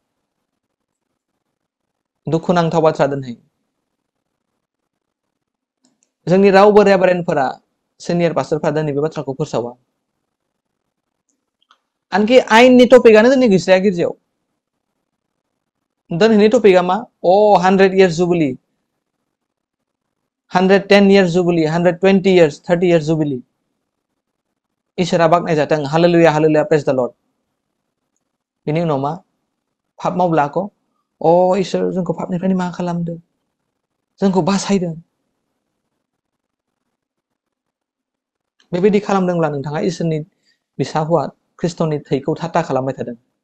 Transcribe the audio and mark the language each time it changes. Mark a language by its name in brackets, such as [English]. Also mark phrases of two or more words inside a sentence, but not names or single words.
[Bodo] दुखुनांथाव बाथ्रा दिनै जोंनि रावबो रेभारेन्डफोरा, [English] senior pastorphora [Bodo] दिनै बे बाथ्राखौ फोसावा। आनखि आयेननि टपिकआनो दिनै गैस्राया गिर्जायाव। दिनैनि टपिकआ मा? 100 years जुबिली, 110 years जुबिली, 120 years, 30 years जुबिली। इसोरा बाख्नायजाथों, हालेलुया हालेलुया, [English] praise the Lord. [Bodo] बिनि उनाव मा? पाप मावब्लाख' इसोर जोंखौ पापनिफ्रायनो मा खालामदों? जोंखौ बासायदों। बेबायदि खालामदोंब्ला नोंथाङा इसोरनि बिसा हौवा ख्रिस्ट'नि थैखौ थाथा खालामबाय थादों।